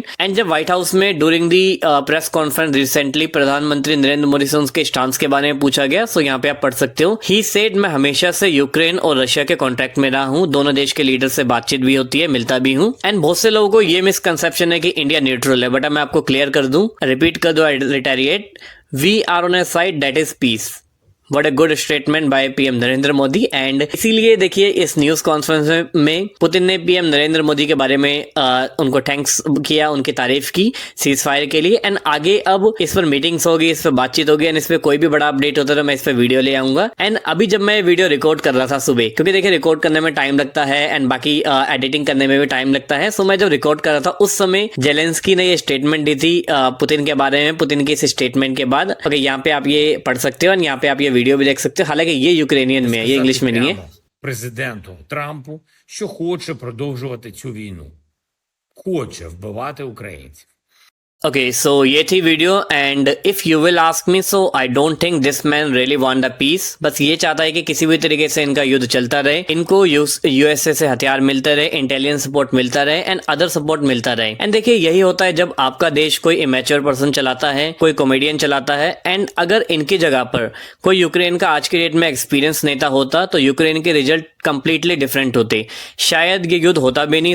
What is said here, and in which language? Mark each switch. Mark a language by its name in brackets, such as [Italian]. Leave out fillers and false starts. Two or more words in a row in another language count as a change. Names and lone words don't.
[Hindi] एंड जब व्हाइट हाउस में [English] during the press conference recently [Hindi] प्रधानमंत्री नरेंद्र मोदी से उनके स्टांस के बारे में पूछा गया, सो यहाँ पे आप पढ़ सकते हो। [English] he said, [Hindi] मैं हमेशा से यूक्रेन और रशिया के कॉन्ट्रैक्ट में रहा हूँ, दोनों देश के लीडर से बातचीत भी होती है, मिलता भी हूँ। एंड बहुत से लोगों को ये मिसकंसेप्शन है कि इंडिया न्यूट्रल है, बट मैं आपको क्लियर कर दूं, रिपीट कर दो, रिटेरिएट, [English] we are on a side that is peace. What a good statement by PM Narendra Modi. [Hindi] एंड इसीलिए देखिए इस [English] news conference [Hindi] में पुतिन ने पीएम नरेंद्र मोदी के बारे में उनको थैंक्स किया, उनकी तारीफ की [English] cease fire [Hindi] के लिए। एंड आगे अब इस पर मीटिंग्स होगी, इस पर बातचीत होगी, एंड इस पर कोई भी बड़ा अपडेट होता है तो मैं इस पर वीडियो ले आऊंगा। एंड अभी जब मैं वीडियो रिकॉर्ड कर रहा था सुबह, क्योंकि देखिए रिकॉर्ड करने में टाइम लगता है एंड बाकी एडिटिंग करने में भी टाइम लगता है, सो मैं जब रिकॉर्ड कर रहा था उस समय जेलेंस्की ने ये स्टेटमेंट दी थी पुतिन के बारे में। पुतिन की इस स्टेटमेंट के बाद ओके, यहाँ पे आप ये पढ़ सकते हो और यहाँ पे आप ये वीडियो भी देख सकते हो। हालांकि ये यूक्रेनियन में है, ये इंग्लिश में नहीं है। [Ukrainian] Президенту Трампу, що хоче продовжувати цю війну. Хоче вбивати українців. [English] Okay, so [Hindi] ये थी वीडियो। [English] and if you will ask me, so I don't think this man really want the peace. [Hindi] बस ये चाहता है कि किसी भी तरीके से इनका युद्ध चलता रहे, इनको यूएसए से हथियार मिलते रहे, [English] intelligence support [Hindi] मिलता रहे [English] and other support [Hindi] मिलता रहे। एंड देखिए यही होता है जब आपका देश कोई [English] immature person [Hindi] चलाता है, कोई कॉमेडियन चलाता है। एंड अगर इनकी जगह पर कोई यूक्रेन का आज के डेट में एक्सपीरियंस नेता होता तो यूक्रेन के रिजल्ट [English] completely different [Hindi] होते, शायद ये युद्ध होता भी नहीं।